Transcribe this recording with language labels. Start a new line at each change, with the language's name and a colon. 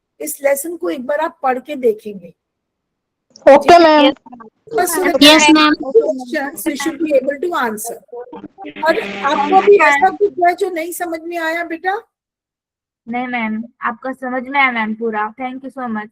Hindi: इस लेसन को एक बार आप पढ़ के देखेंगे. Okay ma'am.
English: Yes, ma'am. Questions you should be able to answer.
Hindi: और आपको भी ऐसा कुछ है जो नहीं समझ में आया बेटा? नहीं मैम, आपका समझ में आया मैम पूरा.
English: Thank you so much.